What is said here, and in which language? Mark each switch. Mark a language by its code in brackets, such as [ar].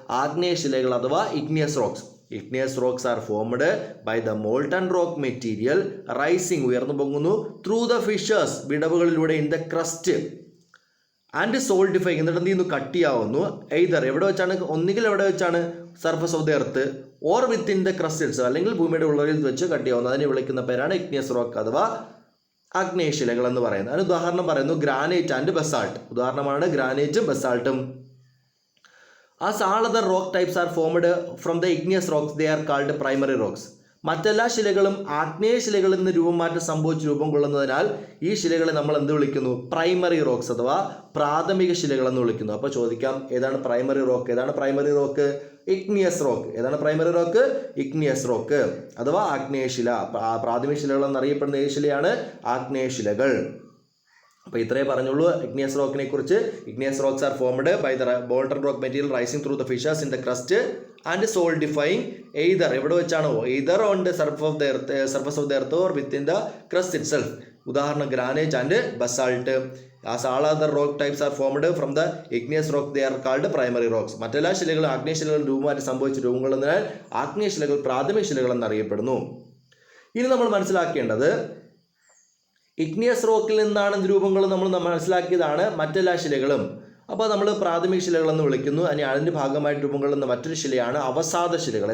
[ml] ആഗ്നേയശിലകൾ അഥവാ [en] Igneous rocks. Igneous rocks are formed by the molten rock material rising [ml] ഉയർന്നു പൊങ്ങുന്നു [en] through the fissures വിടവുകളിലൂടെ in the crust and solidify [ml] എന്നിട്ട് എന്ത് ചെയ്യുന്നു? കട്ടിയാവുന്നു. [en] either [ml] എവിടെ വെച്ചാണ്? ഒന്നുകിൽ എവിടെ വെച്ചാണ്? [en] surface of the earth or within the crust [ml] അല്ലെങ്കിൽ ഭൂമിയുടെ ഉള്ളറയിൽ വെച്ച് കട്ടിയാവുന്നു. അതിനെ വിളിക്കുന്ന പേരാണ് ഇഗ്നിയസ് റോക്ക് അഥവാ ആഗ്നേയശിലകൾ എന്ന് പറയുന്നത്. അതിന് ഉദാഹരണം പറയുന്നു [en] Granite and basalt. [ml] ഉദാഹരണമാണ് ഗ്രാനൈറ്റും ബസാൾട്ടും. [en] As all other rock types are formed from the igneous rocks, they are called primary rocks. [ml] മറ്റെല്ലാ ശിലകളും ആഗ്നേയ ശിലകളിൽ നിന്ന് രൂപമാറ്റം സംഭവിച്ച് രൂപം കൊള്ളുന്നതിനാൽ ഈ ശിലകളെ നമ്മൾ എന്ത് വിളിക്കുന്നു? പ്രൈമറി റോക്സ് അഥവാ പ്രാഥമിക ശിലകൾ എന്ന് വിളിക്കുന്നു. അപ്പോൾ ചോദിക്കാം, ഏതാണ് പ്രൈമറി റോക്ക്? ഏതാണ് പ്രൈമറി റോക്ക്? Igneous rock. ഏതാണ് പ്രൈമറി റോക്ക്? ഇഗ്നിയസ് റോക്ക് അഥവാ ആഗ്നേയശില. പ്രാഥമിക ശിലകൾ എന്നറിയപ്പെടുന്ന ഈ ശിലയാണ് ആഗ്നേയശിലകൾ. അപ്പോൾ ഇത്രയേ പറഞ്ഞുള്ളൂ ഇഗ്നിയസ് റോക്കിനെ കുറിച്ച്. [en] igneous rocks are formed by the molten rock material rising through the fissures in the crust and solidifying either [ml] എവിടെ വെച്ചാണോ? [en] Either on the surface of the earth or within the crust itself. ഉദാഹരണം granite and basalt. As all other rock types are formed from the igneous rock, they are called primary rocks. [ml] മറ്റെല്ലാ ശിലകളും ആഗ്നേയശിലകൾ രൂപമാറ്റം സംഭവിച്ച രൂപങ്ങളെന്നാൽ ആഗ്നേയശിലകൾ പ്രാഥമിക ശിലകൾ എന്നറിയപ്പെടുന്നു. ഇനി നമ്മൾ മനസ്സിലാക്കേണ്ടത് ഇഗ്നിയസ് റോക്കിൽ നിന്നാണ് രൂപങ്ങൾ നമ്മൾ മനസ്സിലാക്കിയതാണ് മറ്റെല്ലാ ശിലകളും. അപ്പോൾ നമ്മൾ പ്രാഥമിക ശിലകളെന്ന് വിളിക്കുന്നു. ഇനി അതിൻ്റെ ഭാഗമായിട്ട് രൂപം കൊള്ളുന്ന മറ്റൊരു ശിലയാണ് അവസാദ ശിലകൾ.